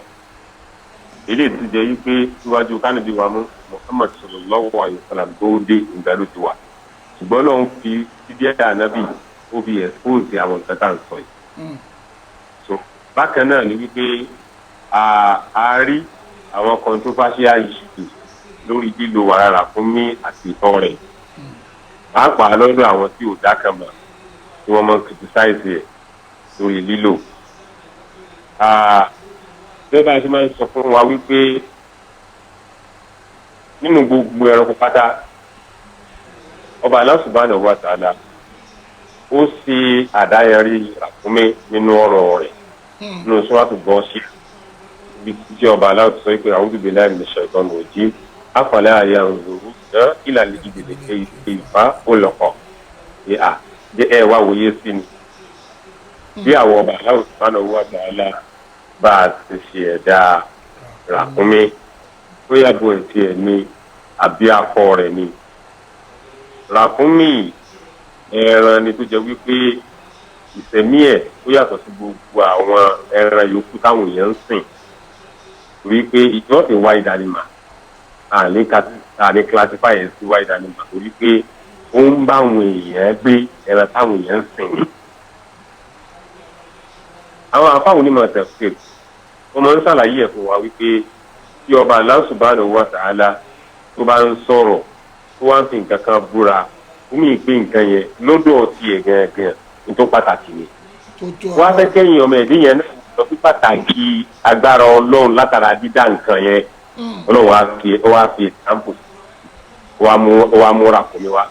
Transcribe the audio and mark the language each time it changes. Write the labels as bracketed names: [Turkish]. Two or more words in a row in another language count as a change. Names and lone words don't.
[Yoruba] Eléyìí tó jẹ́ wípé síwájú kánìbí wa mú Muhammad [Arabic] صلى الله عليه وسلم [Yoruba] tó dé ìgbà ló ti wà. Ṣùgbọ́n lọ́n fi dídí ànábì ó fi expose àwọn nǹkan tá à ń sọ yìí. So bákan náà ni wípé a rí àwọn [English] controversial issues [Yoruba] lórí lílo wàrà ràkúnmí àti ìtọ̀ rẹ̀. Pàápàá lọ́dọ̀ àwọn tí ò dákan mọ̀ tí wọ́n máa ń criticize ẹ̀ lórí lílò. Bẹ́ẹ̀ bá a ṣe máa ń sọ fún wa wípé nínú gbogbo ẹranko pátá ọba Allah [Arabic] سبحانه و [Yoruba] ta'ala ó ṣe àdáyẹrí ràkúnmí nínú ọ̀rọ̀ rẹ̀ nínú suratu Ghashiya bí tí ọba Allah sọ pé [Arabic] أعوذ بالله من الشيطان الرجيم أفلا ينظرون إلى الإبل كيف خلقت [Yoruba] ẹ wá wòye sí ni bí àwọn ọba Allah [Arabic] سبحانه وتعالى [Yoruba] bá a ti ṣe ẹ̀dá ràkúnmí ó yàgò ẹ̀tì ẹ̀ ní àbí akọ rẹ̀ ni. Ràkúnmí ẹran ni tó jẹ́ wípé ìṣẹ̀mí ẹ̀ ó yàtọ̀ sí gbogbo àwọn ẹran yòókù táwọn èèyàn ń sìn wípé ìjọ ti wá ìdánimà àní classify ẹ̀ sí wá ìdánimà torí pé ó ń bá àwọn èèyàn gbé ẹran táwọn èèyàn ń sìn. Àwọn afáwọn onímọ̀ tafsir wọ́n máa ń ṣàlàyé ẹ̀ fún wa wípé tí ọba Allah [Arabic] سبحانه وتعالى [Yoruba] tó bá ń sọ̀rọ̀ tó wá ń fi nǹkan kan búra ó mì pé nǹkan yẹn lọ́dọ̀ tiẹ̀ gangan ní tó pàtàkì ni. Wọ́n á fẹ́ kẹ́yìn ọmọ ẹ̀dín yẹn náà lọ sí pàtàkì agbára Ọlọ́run látara dídá nǹkan yẹn. Ọlọ́run wá fi example wá mú ràkúnmí wá.